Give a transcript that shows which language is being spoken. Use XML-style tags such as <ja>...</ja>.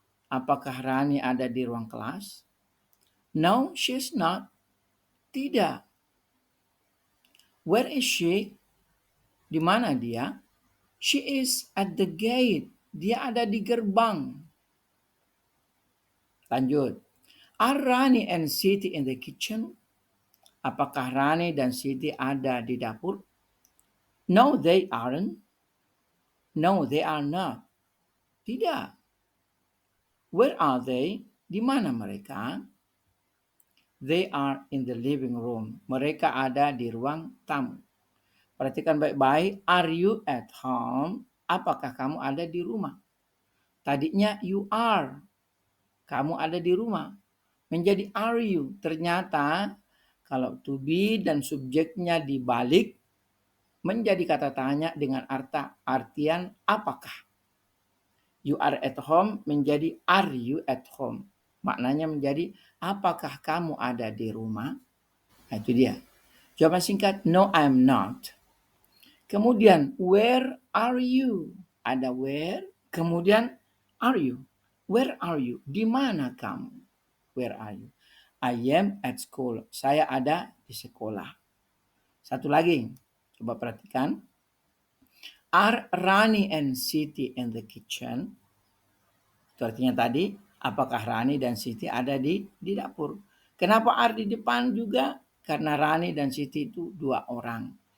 <id>Apakah Rani ada di ruang kelas?</id> <en>No, she's not.</en> <id>Tidak.</id> <en>Where is she?</en> <id>Di mana dia?</id> <en>She is at the gate.</en> <id>Dia ada di gerbang. Lanjut.</id> <en>Are Rani and Siti in the kitchen?</en> <id>Apakah Rani dan Siti ada di dapur?</id> <en>No, they aren't. No, they are not.</en> <id>Tidak.</id> <en>Where are they?</en> <id>Di mana mereka?</id> <en>They are in the living room.</en> <id>Mereka ada di ruang tamu. Perhatikan baik-baik.</id> <en>Are you at home?</en> <id>Apakah kamu ada di rumah? Tadinya you are. Kamu ada di rumah. Menjadi are you. Ternyata kalau to be dan subjeknya dibalik menjadi kata tanya dengan artian apakah.</id> <en>You are at home menjadi are you at home.</en> <id>Maknanya menjadi apakah kamu ada di rumah? Nah, itu dia. Jawaban singkat,</id> <en>no I'm not.</en> <id>Kemudian,</id> <en>where are you?</en> <id>Ada where.</id> <en>Kemudian, are you? Where are you?</en> <id>Di mana kamu?</id> <en>Where are you? I am at school.</en> <id>Saya ada di sekolah. Satu lagi. Coba perhatikan.</id> <en>Are Rani and Siti in the kitchen?</en> <id>Itu artinya tadi, apakah Rani dan Siti ada di dapur? Kenapa are di depan juga? Karena Rani dan Siti itu dua orang.</id>